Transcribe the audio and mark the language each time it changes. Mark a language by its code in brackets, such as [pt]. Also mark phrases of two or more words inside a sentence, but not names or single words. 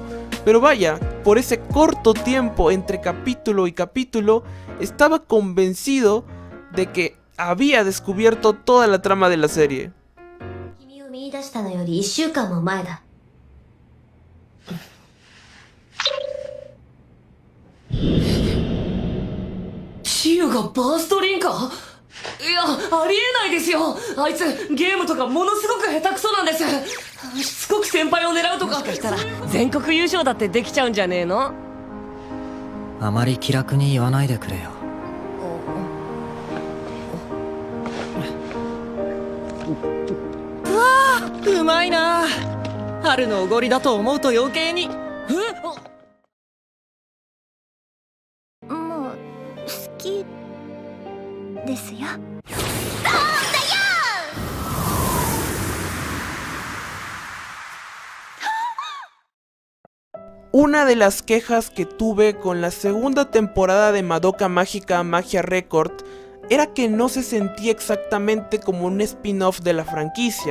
[es] Pero vaya, por ese corto tiempo entre capítulo y capítulo, estaba convencido de que había descubierto toda la trama de la serie. [ja] Chiyu がバーストリンカー？いや、ありえないですよ。あいつゲームとかものすごく下手くそなんです。しつこく先輩を狙うとか。もしかしたら全国優勝だってできちゃうんじゃねえの？あまり気楽に言わないでくれよ。うわあ、うまいな。春のおごりだと思うと余計に。もう好きですよ。 [es] Una de las quejas que tuve con la segunda temporada de Madoka Mágica Magia Record era que no se sentía exactamente como un spin-off de la franquicia.